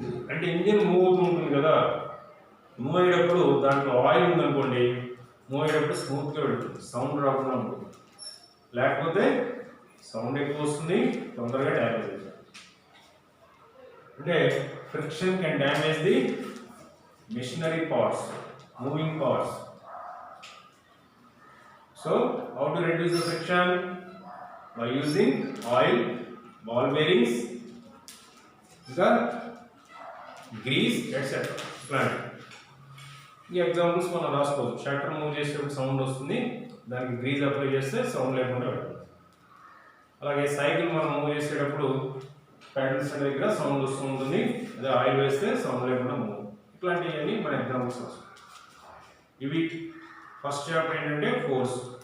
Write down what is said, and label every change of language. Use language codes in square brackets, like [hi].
[te] అంటే engine move అవుతూ ఉంటుంది కదా, మూవ్ అయ్యేటప్పుడు దాంట్లో ఆయిల్ ఉందనుకోండి, మూవ్ అయ్యేటప్పుడు స్మూత్గా వెళ్తుంది, సౌండ్ రాకుండా ఉంటుంది. లేకపోతే సౌండ్ ఎక్కువ వస్తుంది, తొందరగా డ్యామేజ్ అవుతుంది. [en] అంటే friction can damage the machinery parts, moving parts. So how to reduce the friction? By using oil, ball bearings, grease, etc. [te] ఈ ఎగ్జాంపుల్స్ మనం రాసుకోవచ్చు. షట్టర్ మూవ్ చేసేటప్పుడు సౌండ్ వస్తుంది, దానికి గ్రీజ్ అప్లై చేస్తే సౌండ్ లేకుండా పెట్టాలి. అలాగే సైకిల్ మనం మూవ్ చేసేటప్పుడు ప్యాడల్స్ దగ్గర సౌండ్ వస్తూ ఉంటుంది, అదే ఆయిల్ వేస్తే సౌండ్ లేకుండా మూవ్. ఇట్లాంటివన్నీ మన ఎగ్జాంపుల్స్ రాసుకోవచ్చు. ఇవి ఫస్ట్ చాప్టర్ ఏంటంటే ఫోర్స్.